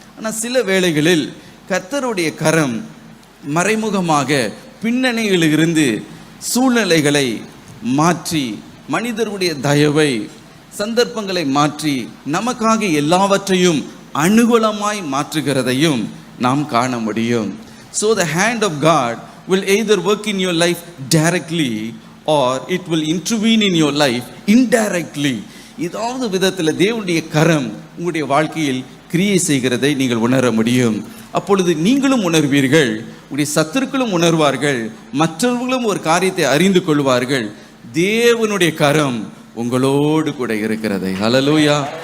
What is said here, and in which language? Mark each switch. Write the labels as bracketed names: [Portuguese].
[Tamil] ஆனால் சில வேளைகளில் கர்த்தருடைய கரம் மறைமுகமாக பின்னணியில் இருந்து சூழ்நிலைகளை மாற்றி, மனிதருடைய தயவை, சந்தர்ப்பங்களை மாற்றி நமக்காக எல்லாவற்றையும் அனுகூலமாய் மாற்றுகிறதையும் நாம் காண முடியும். [English] So the hand of God will either work in your life directly or it will intervene in your life indirectly. [Tamil] ஏதாவது விதத்தில் தேவனுடைய கரம் உங்களுடைய வாழ்க்கையில் கிரியை செய்கிறதை நீங்கள் உணர முடியும். அப்பொழுது நீங்களும் உணர்வீர்கள், உங்களுடைய சத்துருக்களும் உணர்வார்கள், மற்றவர்களும் ஒரு காரியத்தை அறிந்து கொள்வார்கள். தேவனுடைய கரம் உங்களோடு கூட இருக்கிறதை. ஹல்லேலூயா!